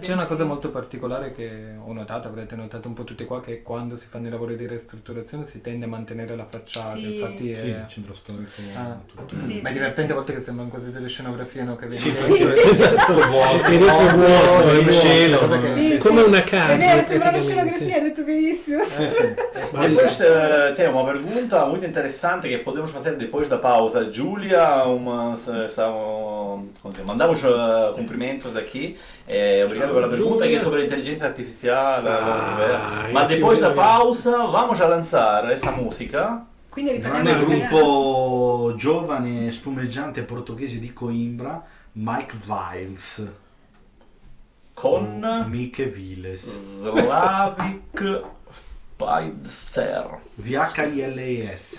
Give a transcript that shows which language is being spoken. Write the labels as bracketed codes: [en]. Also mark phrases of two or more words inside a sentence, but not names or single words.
[it] C'è una cosa molto particolare che ho notato, avrete notato un po' tutti qua, che quando si fanno i lavori di ristrutturazione si tende a mantenere la facciata, Sì. infatti Sì, il centro storico, tutto. Sì, ma è sì, divertente sì. a volte che sembrano quasi delle scenografie, no? Che vedi Sì, dentro. tutto vuoto, Ed è vuoto, il cielo, cosa no? che- Sì, come sì. una casa. È vero, sembra una praticamente. scenografia, hai detto benissimo. [pt] Depois tem uma pergunta muito interessante que podemos fazer depois da pausa. Júlia, mandamos cumprimentos daqui. Obrigado pela pergunta que é sobre a inteligência artificial. Ma depois da pausa vamos a lançar essa música. [it] Quindi ritorniamo Grande all'italiano. gruppo giovane spumeggiante portoghese di Coimbra, Mike Viles, Con Mike Viles, Slavik Paidser. VHILES.